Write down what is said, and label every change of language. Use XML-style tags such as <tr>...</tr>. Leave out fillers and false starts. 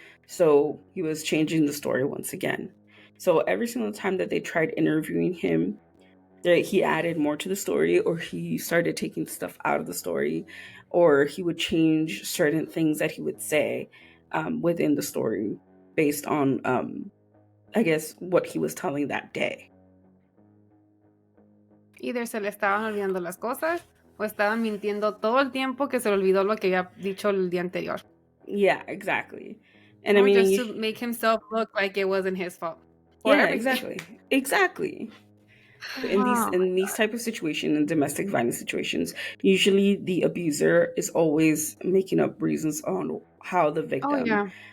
<en>So he was changing the story once again. So every single time that they tried interviewing him, he added more to the story, or he started taking stuff out of the story, or he would change certain things that he would say within the story based on, I guess, what he was telling that day.</en> <es>Either se le estaban olvidando las cosas o estaban mintiendo todo el tiempo que se le olvidó lo que había dicho el día anterior.</es> <en>Yeah, exactly. And or I mean, just to make himself look like it wasn't his fault. Yeah, exactly. Wow. In these type of situations, in domestic violence situations, usually the abuser is always making up reasons on how the Oh, victim yeah.</en>